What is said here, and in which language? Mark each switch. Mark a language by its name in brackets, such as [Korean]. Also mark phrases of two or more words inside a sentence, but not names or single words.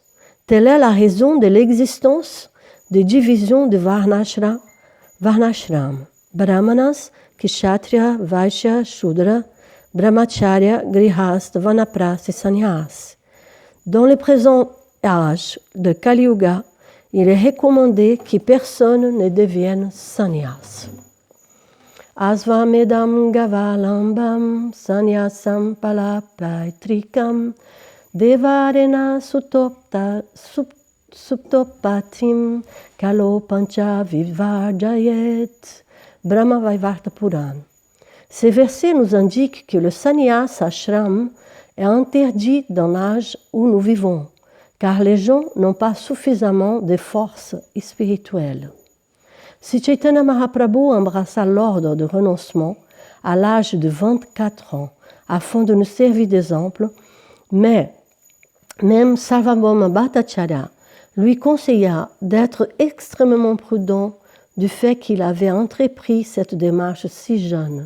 [French] Telle est la raison de l'existence des divisions de Varnashram, [Sanskrit] ब्राह्मणाः, क्षत्रिय, वैश्य, शूद्र, ब्रह्मचर्य, गृहस्थ, वानप्रस्थ et संन्यास. [French] Dans le présent âge de Kali Yuga, il est recommandé que personne ne devienne sannyas. [Sanskrit] अश्वमेधं गवालम्भं संन्यासं पलपैतृकम् देवरेण सुतोत्पत्तिं कलौ पञ्च विवर्जयेत्. [French] Brahma Vaivarta Puran. Ces versets nous indiquent que le [Sanskrit] संन्यास आश्रम [French] est interdit dans l'âge où nous vivons, car les gens n'ont pas suffisamment de force spirituelle. Si Chaitanya Mahaprabhu embrassa l'ordre de renoncement à l'âge de 24 ans afin de nous servir d'exemple, mais même Sarvabhauma Bhattacharya lui conseilla d'être extrêmement prudent du fait qu'il avait entrepris cette démarche si jeune.